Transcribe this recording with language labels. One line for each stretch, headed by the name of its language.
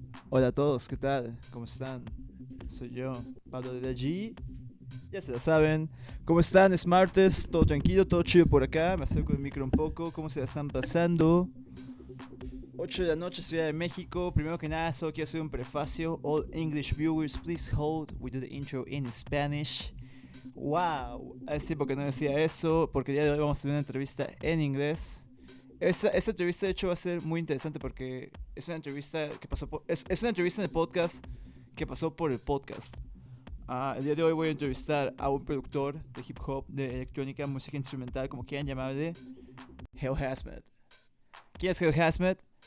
Spanish: Hola a todos, ¿qué tal? ¿Cómo están? Soy yo, Pablo de allí. Ya se la saben. ¿Cómo están? Es martes, todo tranquilo, todo chido por acá. Me acerco el micro un poco. ¿Cómo se la están pasando? 8 de la noche, Ciudad de México. Primero que nada, solo quiero hacer un prefacio.
English: All English viewers, please hold. We do the intro in Spanish.
Spanish: Wow, hace tiempo que no decía eso, porque el día de hoy vamos a tener una entrevista en inglés. Esta entrevista de hecho va a ser muy interesante porque es una entrevista que pasó por... Es una entrevista en el podcast que pasó por el podcast. El día de hoy voy a entrevistar a un productor de hip hop, de electrónica, música instrumental, como quieran llamarle, Hell Hazmat. ¿Quién es Hell Hazmat?